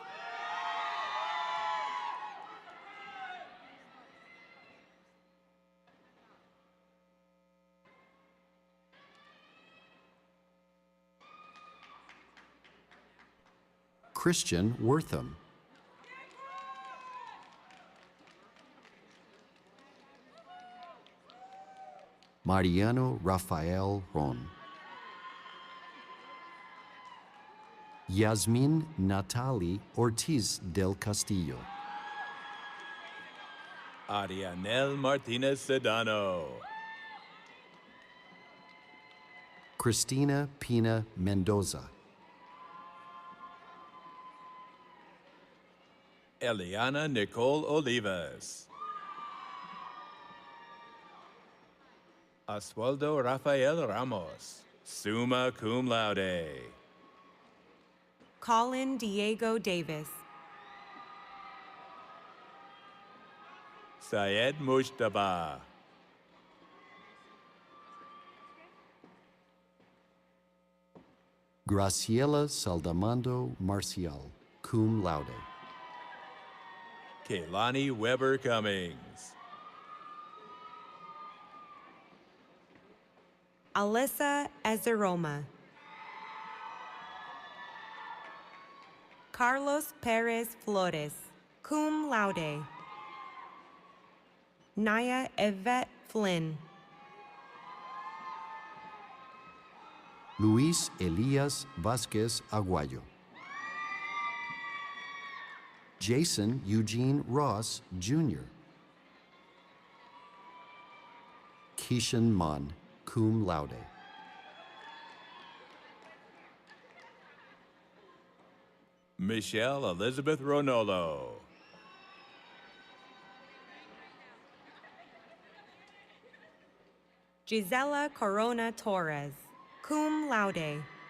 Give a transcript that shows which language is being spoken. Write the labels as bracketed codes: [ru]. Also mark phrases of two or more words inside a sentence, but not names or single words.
[en] Christian Wortham. Mariano Rafael Ron. Yasmin Natali Ortiz del Castillo. Arianel Martinez Sedano. Cristina Pina Mendoza. Eliana Nicole Olivas. Oswaldo Rafael Ramos, [la] summa cum laude. [en] Colin Diego Davis. Syed Mushtaba. Graciela Saldamando Marcial, [la] cum laude. [en] Kaylani Weber Cummings. Alyssa Ezeroma. Carlos Perez Flores, [la] cum laude. [en] Naya Yvette Flynn. Luis Elias Vasquez Aguayo. Jason Eugene Ross, Jr. Keishan Mon, [la] cum laude. [en] Michelle Elizabeth Ronolo. Gisela Corona Torres, [la] cum laude.